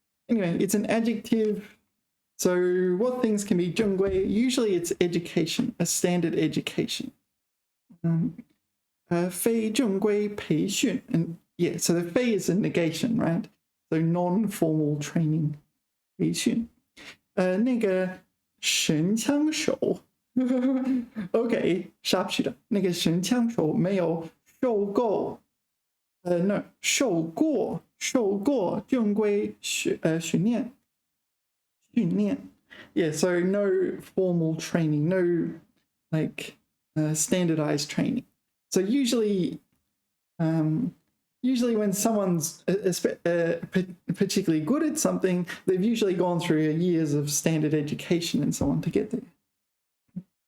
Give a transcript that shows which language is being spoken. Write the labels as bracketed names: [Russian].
[English] Anyway, it's an adjective. So what things can be 正规? Usually it's education, a standard education. [Chinese] 非正规培训. [English] And yeah, so the 非 is a negation, right? So non-formal training. 培训. [Chinese] 那个神枪手 [English] Okay, sharpshooter. [Chinese] 那个神枪手没有受过 [English] no, [Chinese] 受过正规训练. [English] Yeah, so no formal training, no like standardized training. So usually when someone's particularly good at something, they've usually gone through years of standard education and so on to get there.